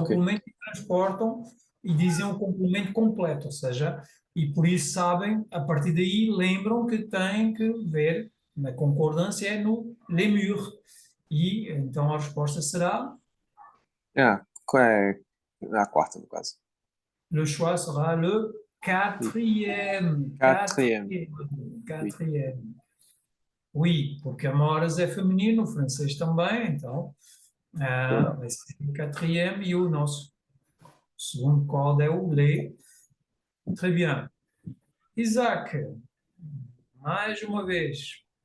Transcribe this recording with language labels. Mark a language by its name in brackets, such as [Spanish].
[Portuguese] complemento e transportam e dizem o complemento completo, ou seja, e por isso sabem, a partir daí lembram que têm que ver, na concordância é no les murs. E então a resposta será Ah, Na quarta, no caso. [French] Le choix sera le quatrième. Quatrième. Quatrième. [Portuguese] Oui, porque amoras é feminino, o francês também, então vai ser o quatrième e o nosso segundo código é o lait. [French] Très bien. [Portuguese] Isaac, mais uma vez.